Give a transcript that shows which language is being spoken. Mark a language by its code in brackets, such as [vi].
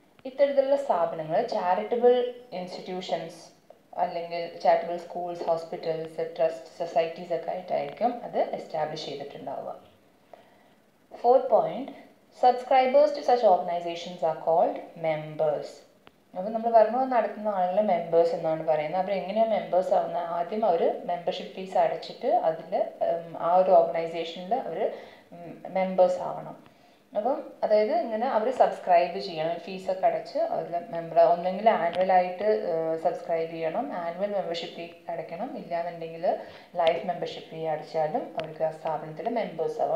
[ml] ഇത്തരത്തിലുള്ള സ്ഥാപനങ്ങൾ charitable institutions അല്ലെങ്കിൽ charitable schools, hospitals, trust, societies ഒക്കെ ആയിട്ടായിരിക്കും അത് establish ചെയ്തിട്ടുണ്ടാവുക. [en] Fourth point, subscribers to such organizations are called members. [ml] അപ്പോൾ നമ്മൾ പറഞ്ഞു നടത്തുന്ന ആളുകളെ മെമ്പേഴ്സ് എന്നാണ് പറയുന്നത്. അവർ എങ്ങനെയാണ് മെമ്പേഴ്സ് ആവുന്നത്? ആദ്യം അവർ മെമ്പർഷിപ്പ് ഫീസ് അടച്ചിട്ട് അതിൽ ആ ഒരു ഓർഗനൈസേഷനിൽ അവർ മെമ്പേഴ്സ് ആവണം. അപ്പം അതായത് ഇങ്ങനെ അവർ സബ്സ്ക്രൈബ് ചെയ്യണം, ഫീസൊക്കെ അടച്ച് അതിൽ മെമ്പർ ഒന്നെങ്കിൽ ആനുവലായിട്ട് സബ്സ്ക്രൈബ് ചെയ്യണം, ആനുവൽ മെമ്പർഷിപ്പ് ഫീ അടയ്ക്കണം, ഇല്ലാന്നുണ്ടെങ്കിൽ ലൈഫ് മെമ്പർഷിപ്പ് ഫീ അടച്ചാലും അവർക്ക് ആ സ്ഥാപനത്തിൽ മെമ്പേഴ്സ് ആവും.